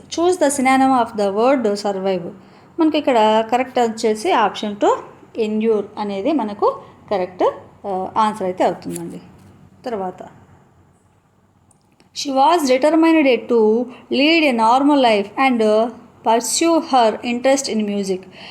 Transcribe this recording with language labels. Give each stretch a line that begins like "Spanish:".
English: Choose the synonym of the word survive.
Telugu: మనకి ఇక్కడ correct వచ్చేసి ఆప్షన్ 2 endure అనేది మనకు కరెక్ట్ ఆన్సర్ అయితే అవుతుందండి. తర్వాత
English: she was determined to lead a normal life and pursue her interest in music.